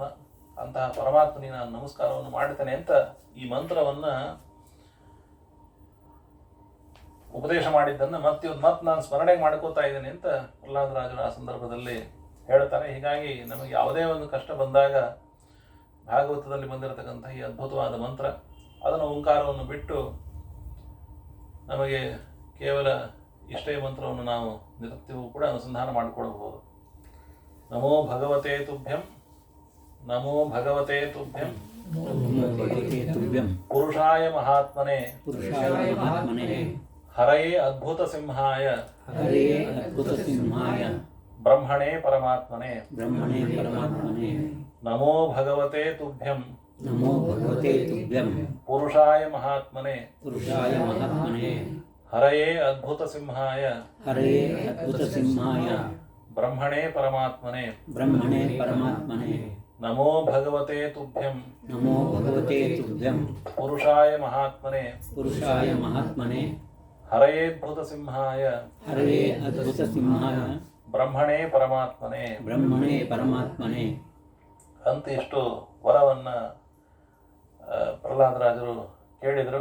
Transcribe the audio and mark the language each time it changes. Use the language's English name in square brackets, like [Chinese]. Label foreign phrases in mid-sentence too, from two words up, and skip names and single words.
[Kannada] ಅಂತಹ ಪರಮಾತ್ಮನಿಗೆ ನಾನು ನಮಸ್ಕಾರವನ್ನು ಮಾಡ್ತೇನೆ ಅಂತ ಈ ಮಂತ್ರವನ್ನು ಉಪದೇಶ ಮಾಡಿದ್ದನ್ನು ಮತ್ತೆ ನಾನು ಸ್ಮರಣೆ ಮಾಡ್ಕೋತಾ ಇದ್ದೇನೆ ಅಂತ ಪ್ರಹ್ಲಾದರಾಜರು ಆ ಸಂದರ್ಭದಲ್ಲಿ ಹೇಳ್ತಾರೆ. ಹೀಗಾಗಿ ನಮಗೆ ಯಾವುದೇ ಒಂದು ಕಷ್ಟ ಬಂದಾಗ ಭಾಗವತದಲ್ಲಿ ಬಂದಿರತಕ್ಕಂಥ ಈ ಅದ್ಭುತವಾದ ಮಂತ್ರ, ಅದನ್ನು ಓಂಕಾರವನ್ನು ಬಿಟ್ಟು ನಮಗೆ ಕೇವಲ ಇಷ್ಟೇ ಮಂತ್ರವನ್ನು ನಾವು ನಿತ್ಯವೂ ಕೂಡ ಅನುಸಂಧಾನ ಮಾಡಿಕೊಳ್ಳಬಹುದು. [Sanskrit] ನಮೋ ಭಗವತೆ ತುಭ್ಯಂ, ನಮೋ ಭಗವತೆ ತುಭ್ಯಂ, ಪುರುಷಾಯ ಮಹಾತ್ಮನೆ ಹರಯೇ ಅದ್ಭುತ ಸಿಂಹಾಯ ಬ್ರಹ್ಮಣೇ ಪರಮಾತ್ಮನೆ. ನಮೋ ಭಗವತೆ ತುಭ್ಯಂ, ಪುರುಷಾಯ ಮಹಾತ್ಮನೆ ಹರಯೇ ಅದ್ಭುತ ಸಿಂಹಾಯ ಬ್ರಹ್ಮಣೇ ಪರಮಾತ್ಮನೆ. ನಮೋ ಭಗವತೆ ತುಭ್ಯಂ ನಮೋ ಭಗವತೆ ತುಭ್ಯಂ ಪುರುಷಾಯ ಮಹಾತ್ಮನೆ ಪುರುಷಾಯ ಮಹಾತ್ಮನೆ ಹರೇದ್ಭುತ ಸಿಂಹಾಯ ಹರೇ ಅದ್ಭುತ ಸಿಂಹಾಯ ಬ್ರಹ್ಮಣೇ ಪರಮಾತ್ಮನೆ ಬ್ರಹ್ಮಣೇ ಪರಮಾತ್ಮನೆ [Kannada] ಅಂತ ಇಷ್ಟು ವರವನ್ನು ಪ್ರಹ್ಲಾದರಾಜರು ಕೇಳಿದರು.